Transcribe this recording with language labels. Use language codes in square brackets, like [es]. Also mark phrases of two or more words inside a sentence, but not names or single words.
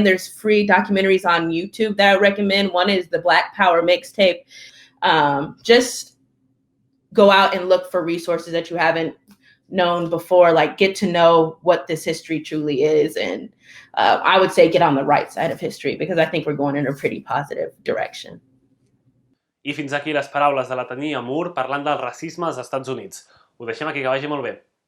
[en] There's free documentaries on YouTube that I recommend. One is the Black Power mixtape. Just go out and look for resources that you haven't known before, like get to know what this history truly is. And I would say get on the right side of history, because I think we're going in a pretty positive direction. [ca] I fins aquí les paraules de la Tania Moore parlant del racisme als Estats Units. Ho deixem aquí, que vagi molt bé.